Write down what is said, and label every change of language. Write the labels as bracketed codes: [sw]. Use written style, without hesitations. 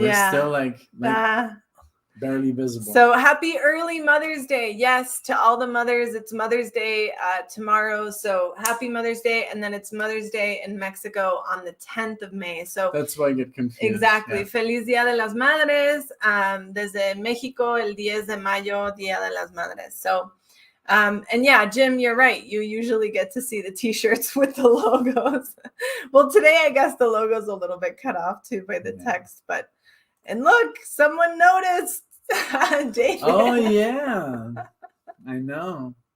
[en] Yeah. we're still like barely visible. So happy early Mother's Day. Yes, to all the mothers. It's Mother's Day tomorrow. So happy Mother's Day. And then it's Mother's Day in Mexico on the 10th of May. So that's why I get confused. Exactly. Yeah. [es] Feliz Día de las Madres. Desde Mexico, el 10 de mayo, Día de las Madres. [en] So, and yeah, Jim, you're right. You usually get to see the t-shirts with the logos. Well, today, I guess the logo's a little bit cut off too by the text, but, and look, someone noticed. David. Oh yeah. I know.